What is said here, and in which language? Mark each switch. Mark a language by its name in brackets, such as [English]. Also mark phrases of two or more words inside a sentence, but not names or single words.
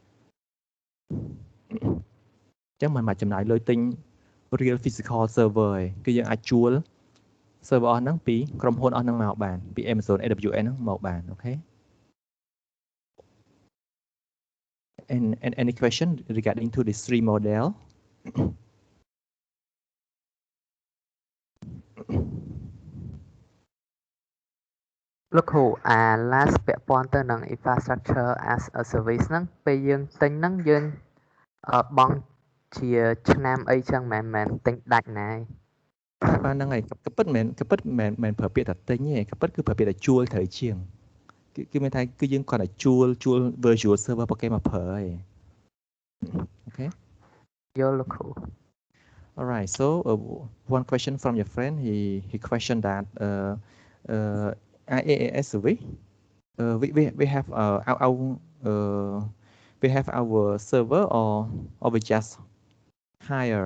[Khmer] ចឹងមិនបាច់ចំណាយលុយទិញ [English] real physical server [Khmer] ឯងគឺយើងអាចជួល server អស់ហ្នឹងពីក្រុមហ៊ុនអស់ហ្នឹងមកបានពី Amazon AWS ហ្នឹងមកបានអូខេ [English] and any question regarding to this three model [Khmer] លោកគ្រូlast ពាក់ព័ន្ធទៅនឹង [English] infrastructure as a service [Khmer] ហ្នឹងពេលយើងទិញហ្នឹងយើងបង់ជាឆ្នាំអីចឹងមិនមែនទិញដាច់ណា បានហ្នឹងហើយក៏ពិតមិនប្រើពាក្យថាទិញទេក៏ពិតគឺប្រើពាក្យថាជួលត្រូវជាងគឺមានថាគឺយើងគាត់តែជួល [English] virtual server [Khmer] របស់គេមកប្រើហើយអូខេ យល់លោកគ្រូ [English] Alright, so one question from your friend, he questioned that IaaS service, we have we have our server or we just hire.